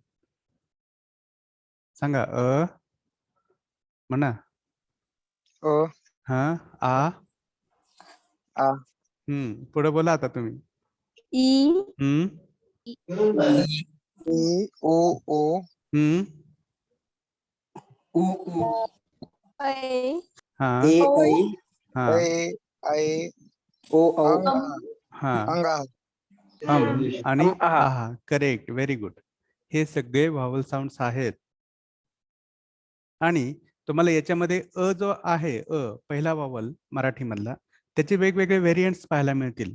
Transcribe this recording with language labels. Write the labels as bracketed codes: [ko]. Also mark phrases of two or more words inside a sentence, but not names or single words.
[mr] सांगा. अ म्हणा. अ हा. आ. आ पुढे बोला आता तुम्ही. E. ई ओ ओ O O I. हा A I हा ऐ ऐ O O अंग हा अंगा आणि आहा. [en] correct, very good. [mr] हे सगळे [en] vowel sounds [mr] आहेत. आणि तुम्हाला याच्यामध्ये अ जो आहे, पहिला व्हावल मराठीमधला, त्याचे वेगवेगळे व्हेरियंट्स पाहायला मिळतील.